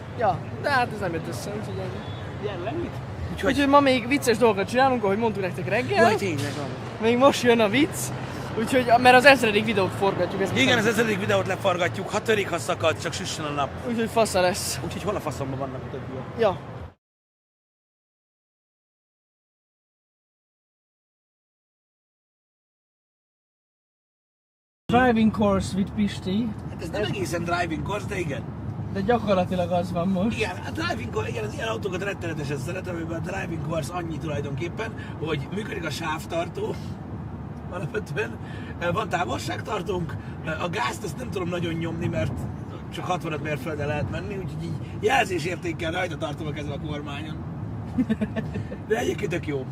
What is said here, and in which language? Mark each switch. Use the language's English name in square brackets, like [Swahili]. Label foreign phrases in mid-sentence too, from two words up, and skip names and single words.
[Hungarian] Ja, de hát ez nem jött össze, úgyhogy ennyi. Úgyhogy Úgyhogy ma még vicces dolgokat csinálunk, ahogy mondtuk nektek reggel. jaj, tényleg van. Még most jön a vicc. Úgyhogy, mert az 1000. videót forgatjuk. Ezt Igen, az 1000. videót leforgatjuk, ha törik, ha szakad, csak süssön a nap. Úgyhogy fasza lesz. Úgyhogy hol a faszomban vannak a többiek? Ja. [English] Driving course with Pisti, [Hungarian] Hát ez nem egészen [English] driving course, [Hungarian] de igen. de gyakorlatilag az van most. Igen, a [English] driving course, [Hungarian] igen, az ilyen autókat rettenetesen szeretem, amiben a [English] driving course [Hungarian] annyi tulajdonképpen, hogy működik a sávtartó, alapvetően van távolságtartónk, a gázt azt nem tudom nagyon nyomni, mert csak 65 mérföldre lehet menni, úgyhogy így jelzésértékkel rajta tartom ezen a kormányon. De egyébként tök jó.